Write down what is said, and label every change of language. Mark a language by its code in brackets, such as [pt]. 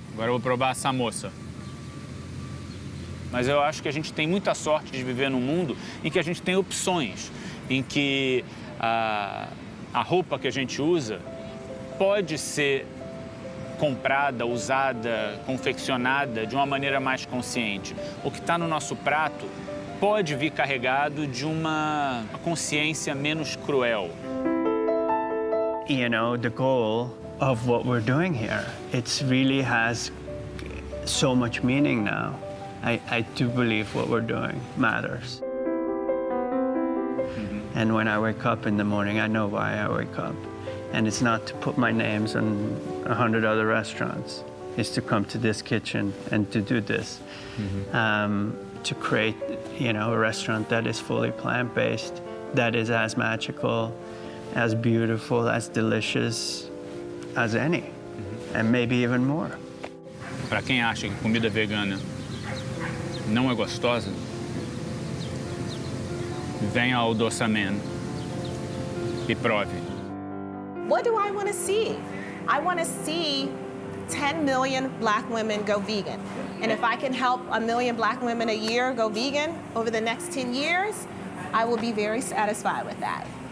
[pt] Agora eu vou provar a samosa. Mas eu acho que a gente tem muita sorte de viver num mundo em que a gente tem opções, em que a roupa que a gente usa pode ser comprada, usada, confeccionada de uma maneira mais consciente. O que está no nosso prato pode vir carregado de uma consciência menos cruel. [en] You know, the goal of what we're doing here, it really has so much meaning now. I do believe what we're doing matters. And when I wake up in the morning, I know why I wake up. And it's not to put my names on 100 other restaurants. It's to come to this kitchen and to do this. To create, you know, a restaurant that is fully plant-based, that is as magical, as beautiful, as delicious as any. and maybe even more. [pt] Para quem acha que comida vegana não é gostosa, venha ao Doçameno e prove. [en] What do I want to see? I want to see 10 million black women go vegan. And if I can help 1 million black women a year go vegan over the next 10 years, I will be very satisfied with that.